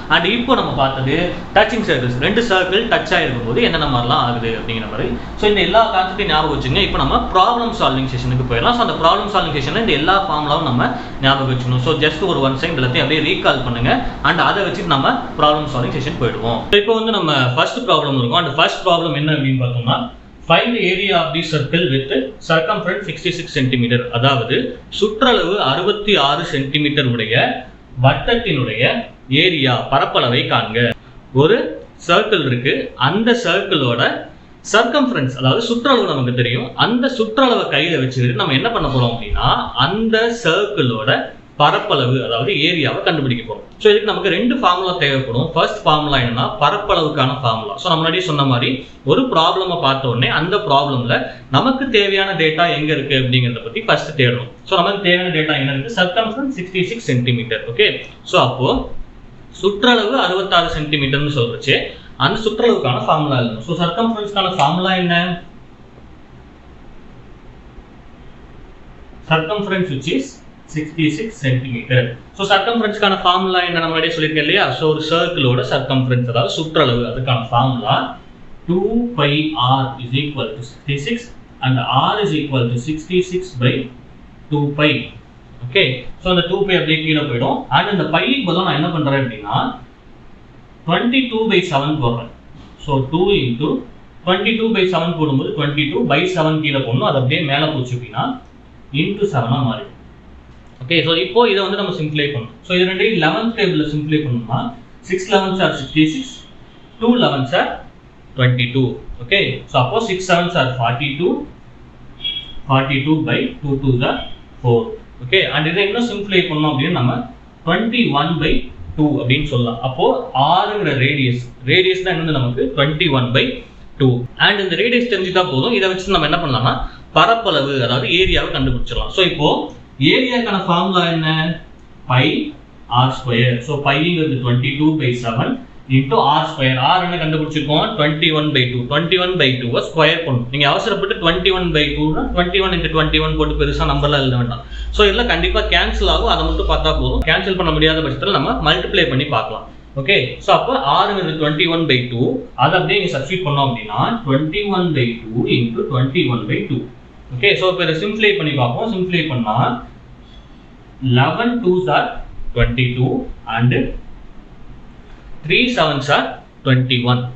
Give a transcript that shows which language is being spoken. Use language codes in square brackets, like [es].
[ta] And இப்போ நம்ம பார்த்தது டச்சிங் சர்க்கிள்ஸ், 2 சர்க்கிள் டச் ஆகிருக்கும் போது என்னென்ன மாதிரிலாம் ஆகுது அப்படிங்கிற மாதிரி. ஸோ இந்த எல்லா கான்செப்டையும் ஞாபகம் வச்சுங்க. இப்போ நம்ம ப்ராப்ளம் சால்விங் செஷனுக்கு போயிடலாம். ஸோ அந்த ப்ராப்ளம் சால்விங் செஷனில் இந்த எல்லா ஃபார்முலாவும் நம்ம ஞாபகம் வச்சுக்கணும். ஸோ ஜஸ்ட் ஒரு 1 செகண்ட் எல்லாத்தையும் அப்படியே ரீகால் பண்ணுங்க. அண்ட் அதை வச்சு நம்ம ப்ராப்ளம் சால்விங் செஷன் போயிடுவோம். இப்போ வந்து நம்ம ஃபர்ஸ்ட் ப்ராப்ளம் இருக்கும். அந்த ஃபர்ஸ்ட் ப்ராப்ளம் என்ன அப்படின்னு பார்த்தோம்னா, [en] find the area of the circle with circumference 66 cm. [ta] அதாவது சுற்றளவு 66 சென்டிமீட்டர் உடைய வட்டத்தினுடைய ஏரியா, பரப்பளவை காண்க. ஒரு சர்க்கிள் இருக்கு, அந்த சர்க்கிளோட சர்க்கம்ஃபரன்ஸ் அதாவது சுற்றளவு நமக்கு தெரியும். அந்த சுற்றளவை கையில வச்சுக்கிட்டு நம்ம என்ன பண்ண போறோம் அப்படின்னா, அந்த சர்க்கிளோட பரப்பளவு அதாவது ஏரியாவை கண்டுபிடிக்க போறோம். ஸோ இதுக்கு நமக்கு 2 ஃபார்முலா தேவைப்படும். ஃபர்ஸ்ட் ஃபார்முலா என்னன்னா பரப்பளவுக்கான ஃபார்முலா. ஸோ நம்ம முன்னாடி சொன்ன மாதிரி ஒரு ப்ராப்ளமை பார்த்த உடனே அந்த ப்ராப்ளம்ல நமக்கு தேவையான டேட்டா எங்க இருக்கு அப்படிங்கிறத பத்தி ஃபர்ஸ்ட் தேடணும். ஸோ நமக்கு தேவையான டேட்டா என்ன இருக்கு? Circumference 66 centimetre. ஓகே, ஸோ அப்போ சுற்றளவு 66 சென்டிமீட்டர்னு சொல்றச்சு அந்த சுற்றளவுக்கான ஃபார்முலா எழுதணும். ஸோ சர்க்கம்ஃபரன்ஸ்க்கான ஃபார்முலா என்ன? Circumference which is 66 centimetre. So சர்க்கம்ஃபரன்ஸ்க்கான formula என்ன நம்ம முன்னாடியே சொல்லியிருக்கேன் இல்லையா? ஸோ ஒரு சர்க்கிளோட சர்க்கம்ஃபரன்ஸ் அதாவது சுற்றளவு, அதுக்கான formula [en] 2πr is equal to 66 and r is equal to 66 by 2π. [ta] Okay, so அந்த 2π அப்படியே கீழே போயிடும். அண்ட் அந்த பைக்கு பதிலாக நான் என்ன பண்றேன் அப்படின்னா 22/7 போடுறேன். ஸோ 2 into 22/7 போடும்போது 22/7 கீழே போடணும். அது அப்படியே மேலே போச்சு அப்படின்னா into 7 மாறிடும். ஓகே, ஸோ இப்போ இதை வந்து நம்ம சிம்பிளை பண்ணணும். ஸோ இது ரெண்டையும் 11th டேபிளில் சிம்பிளை பண்ணணும்னா [en] 6 11s are 66, 2 11s are 22. [ta] Okay, so அப்போ [en] 6 7s are 42, [ta] 42/2 2s are 4. Okay, and இதை இன்னும் சிம்பிளை பண்ணோம் அப்படின்னு நம்ம 21/2 அப்படின்னு சொல்லலாம். அப்போ ஆறுங்கிற ரேடியஸ் தான் என்னது நமக்கு 21/2. அண்ட் இந்த ரேடியஸ் தெரிஞ்சுட்டா போதும். இதை வச்சு நம்ம என்ன பண்ணலாம்னா பரப்பளவு அதாவது ஏரியாவை கண்டுபிடிச்சிடலாம். ஸோ இப்போ ஏரியாக்கான ஃபார்முலா என்ன? By r square. So பைங்கிறது 22/7 into r square. R என்ன கண்டுபிடிச்சிருக்கோம்? 21/2. 21/2 ஸ்கொயர் பண்ணணும். நீங்க அவசரப்பட்டு 21/2 21 into 21 போட்டு பெருசா நம்பர்லாம் எழுத வேண்டாம். ஸோ இதெல்லாம் கண்டிப்பா கேன்சல் ஆகும். அதை மட்டும் பார்த்தா போதும். கேன்சல் பண்ண முடியாத பட்சத்தில் நம்ம மல்டிப்ளை பண்ணி பார்க்கலாம். ஓகே, ஸோ அப்போ ஆறுங்கிறது 21/2. அதை அப்படியே இங்கே சப்ஸ்டிட் பண்ணோம் அப்படின்னா 21/2 இன்டூ 21/2. ஓகே, ஸோ இப்போ இதை சிம்பிளை பண்ணி பார்ப்போம். சிம்பிளை பண்ணா [en] 11 2s are 22 and 3 7s are 21.